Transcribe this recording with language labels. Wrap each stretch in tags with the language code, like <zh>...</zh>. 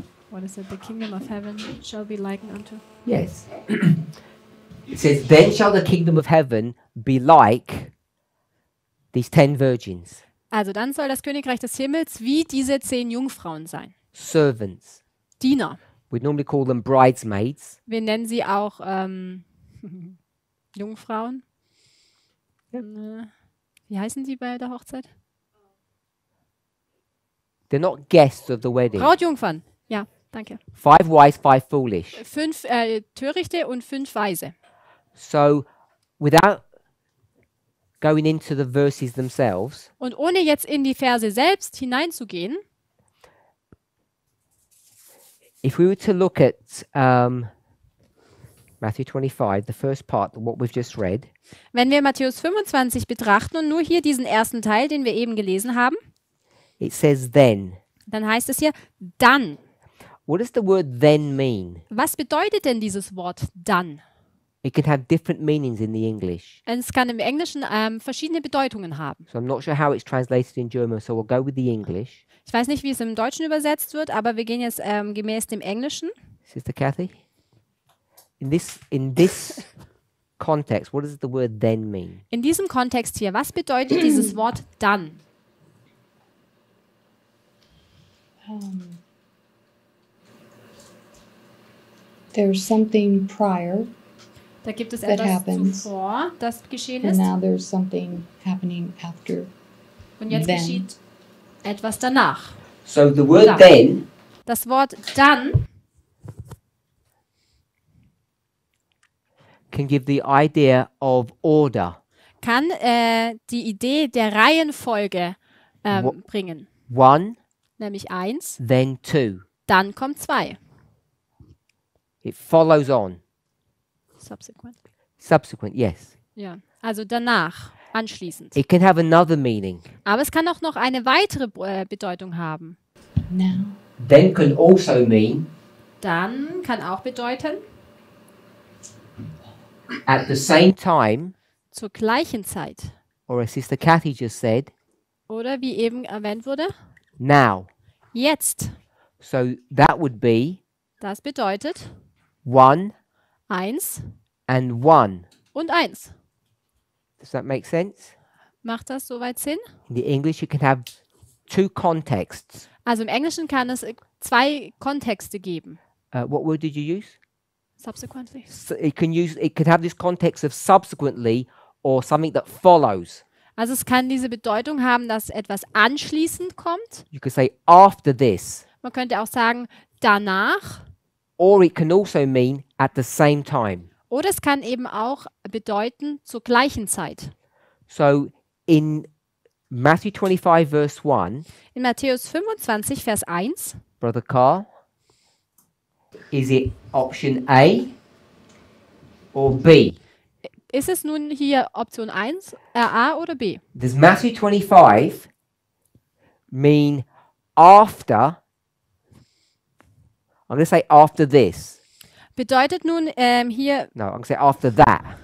<en>What is it? The kingdom of heaven shall be likened unto. Yes. It says, then shall the kingdom of heaven be like these 10 virgins,</en> <de>Also dann soll das Königreich des Himmels wie diese 10 Jungfrauen sein.</de> <en>servants.</en> <de>Diener.</de> <en>We'd normally call them bridesmaids.</en> <de>Wir nennen sie auch Jungfrauen. Wie heißen die bei der Hochzeit?</de> <en>They're not guests of the wedding.</en> <de>Brautjungfern. Ja, danke.</de> <en>5 wise, 5 foolish.</en> <de>5 Törichte und 5 Weise.</de> <en>So, without going into the verses themselves,</en> <de>Und ohne jetzt in die Verse selbst hineinzugehen,</de> <en>if we were to look at Matthew 25, the first part, what we've just read,</en> <de>wenn wir Matthäus 25 betrachten und nur hier diesen ersten Teil, den wir eben gelesen haben,</de> <en>it says then.</en> <de>dann heißt es hier dann.</de> <en>What does the word then mean?</en> <de>Was bedeutet denn dieses Wort dann?</de> <en>It can have different meanings in the English.</en> <de>Es kann im Englischen verschiedene Bedeutungen haben.</de> <en>So I'm not sure how it's translated in German, so we'll go with the English.</en> <de>Ich weiß nicht, wie es im Deutschen übersetzt wird, aber wir gehen jetzt gemäß dem Englischen.</de> <en>Sister Kathy? In this context, what does the word then mean?</en> <de>In diesem Kontext hier, was bedeutet dieses Wort dann?</de> <en>There's something prior,</en> <de>Da gibt es</de> <en>That</en> <de>etwas</de> <en>happens.</en> <de>zuvor, das geschehen</de> <en>and</en> <de>ist.</de> <en>now there's something happening after.</en> <de>Und jetzt</de> <en>then.</en> <de>geschieht etwas danach.</de> <en>So the word</en> <de>Dann.</de> <en>then</en> <de>Das Wort dann</de> <en>can give the idea of order.</en> <de>kann die Idee der Reihenfolge Wo- bringen.</de> <en>1,</en> <de>Nämlich 1,</de> <en>then 2.</en> <de>dann kommt 2.</de> <en>It follows on. Subsequent. Subsequent, yes.</en> <de>Ja, also danach, anschließend.</de> <en>It can have another meaning.</en> <de>Aber es kann auch noch eine weitere Bedeutung haben.</de> <en>Now. Then can also mean</en> <de>Dann kann auch bedeuten,</de> <en>at the same time,</en> <de>zur gleichen Zeit.</de> <en>or as Sister Kathy just said,</en> <de>Oder wie eben erwähnt wurde,</de> <en>now.</en> <de>jetzt.</de> <en>So that would be</en> <de>Das bedeutet</de> <en>1</en> <de>1</de> <en>and 1.</en> <de>und 1.</de> <en>Does that make sense?</en> <de>Macht das soweit Sinn?</de> <en>In the English, you can have 2 contexts.</en> <de>Also im Englischen kann es 2 Kontexte geben.</de> <en>What word did you use? Subsequently. So it can have this context of subsequently or something that follows.</en> <de>Also es kann diese Bedeutung haben, dass etwas anschließend kommt.</de> <en>You could say after this,</en> <de>Man könnte auch sagen danach.</de> <en>or it can also mean at the same time.</en> <de>Oder es kann eben auch bedeuten zur gleichen Zeit.</de> <en>So in Matthew 25 verse 1,</en> <de>In Matthäus 25, Vers 1,</de> <en>Brother Carl, is it option A or B?</en> <de>ist es nun hier Option 1, A oder B?</de> <en>Does Matthew 25 mean after? I'm going to say after this.</en> <de>Bedeutet nun hier,</de> <en>No, I'm going to say after that.</en>